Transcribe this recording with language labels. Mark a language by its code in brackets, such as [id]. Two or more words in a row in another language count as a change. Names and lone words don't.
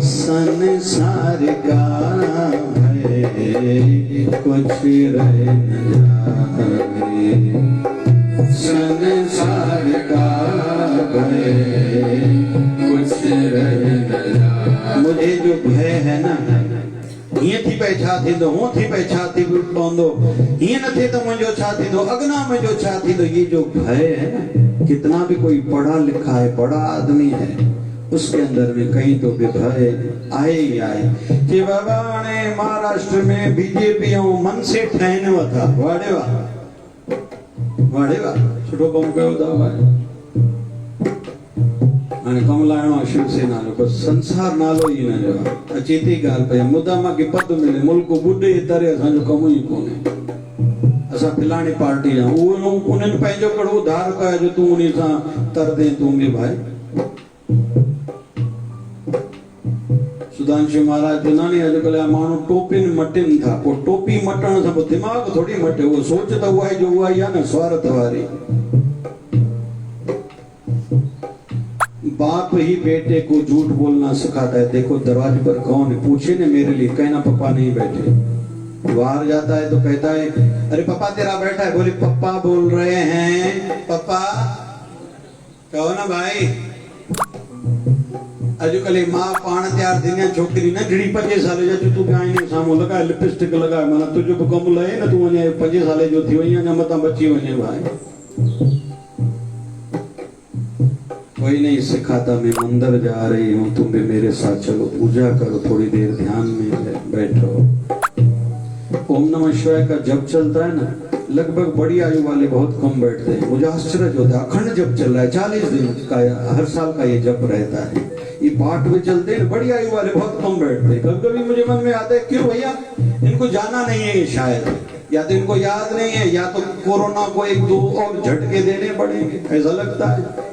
[hi] संसार का कुछ रह न जाए, संसार का भय कुछ रह न जाए। मुझे जो भय है ना, [sd] हीअं थी पए छा थींदो, हूअं थी पए छा थी पवंदो, हीअं न थिए त मुंहिंजो छा थींदो, अॻिना मुंहिंजो छा थींदो। [hi] ये जो भय है ना, कितना भी कोई पढ़ा लिखा है, बड़ा आदमी है, उसके अंदर में कहीं तो भी भय आए ही आए। [sd] कि बाबा हाणे महाराष्ट्र में बीजेपी ऐं मनसे ठहनि वथा, वाड़े वाह सुठो कमु कयो था भाई। हाणे कमु लाइणो आहे शिवसेना जो, बसि संसार नालो ई हिन जो आहे। अचे थी ॻाल्हि पई, मुद्दा मां के पद मिले, मुल्क ॿुॾे तरे असांजो कमु ई कोन्हे। असां फिलाणी पार्टी जा, उन्हनि पंहिंजो कहिड़ो उधार कयो जो तूं उन सां तरदे तूं बि भाई। सुधांशु महाराज चवंदा नी अॼुकल्ह माण्हू टोपियुनि मटिनि था, पोइ टोपी मटण सां पोइ दिमाग़ थोड़ी मटे, उहो सोच त उहा जो उहा ई आहे न, स्वार्थ वारी। [hi] बाप ही बेटे को झूठ बोलना सिखाता है। देखो दरवाजे पर कौन है, पूछे ना मेरे लिए, कहना पापा नहीं बैठे। बाहर जाता है तो कहता है अरे पापा तेरा बैठा है, बोले पापा बोल रहे हैं, पापा कहो ना भाई। [sd] अॼुकल्ह मां पाण तैयार थींदी आहे, छोकिरी न ढिड़ी 5 साल जो, तूं आईने साम्हूं लॻाए लिपस्टिक लॻाए, माना तुंहिंजो बि कमु लहे न, तूं वञे 5 साल जो थी वञे, अञा मथां बची वञे भाई। [hi] कोई नहीं सिखाता, मैं मंदिर जा रही हूँ, तुम भी मेरे साथ चलो, पूजा करो, थोड़ी देर ध्यान में बैठो। ओम नमः शिवाय का जप चलता है ना, लगभग बड़ी आयु वाले बहुत कम बैठते हैं। मुझे आश्चर्य होता है, अखंड जप चल रहा है, 40 दिन का हर साल का ये जप रहता है। ये पाठ में चलते हैं, बड़ी आयु वाले बहुत कम बैठते हैं। कभी कभी मुझे मन में आता है क्यों भैया इनको जाना नहीं है, शायद या तो इनको याद नहीं है, या तो कोरोना को 1-2 और झटके देने पड़ेंगे, ऐसा लगता है।